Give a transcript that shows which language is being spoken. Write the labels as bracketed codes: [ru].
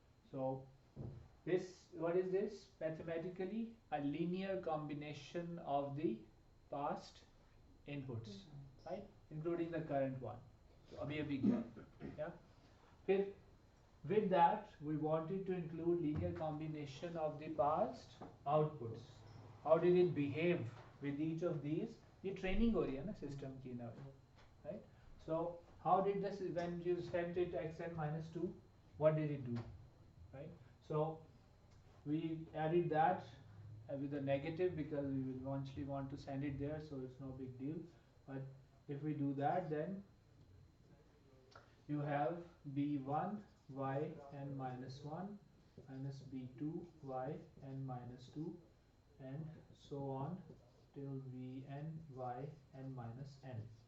[en] So this, what is this? Mathematically a linear combination of the past inputs, right, including the current one. So [hi] abhi gya, [en] yeah. Then With that, we wanted to include linear combination of the past outputs. How did it behave with each of these? [hi] ये training हो रही है ना system की ना, right? [en] So how did this, when you sent it xn minus 2, what did it do, right? So we added that with a negative because we will eventually want to send it there, so it's no big deal. But if we do that, then you have b1 y n minus 1 minus b2 y n minus 2 and so on till vn y n minus n.